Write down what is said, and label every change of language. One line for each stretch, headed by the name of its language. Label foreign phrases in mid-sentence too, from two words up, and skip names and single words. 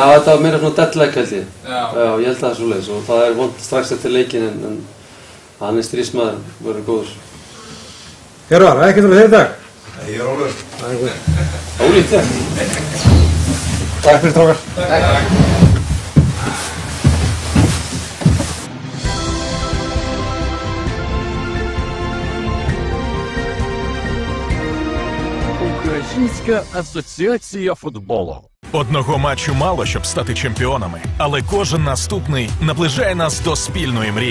Icelandic: Já, þetta var meira svona deadleg held ég. Já, ég held að það er svoleiðis og það er vont strax eftir leikinn en hann er stríðsmaður, verður góður. Hjörvar, ekkert fyrir þér í dag? Ég er Ólur. Það er góð. Ólíkt þér. Takk fyrir strákar. Takk.
Ukrainian: Українська асоціація футболу. Одного матчу мало, щоб стати чемпіонами, але кожен наступний наближає нас до спільної мрії.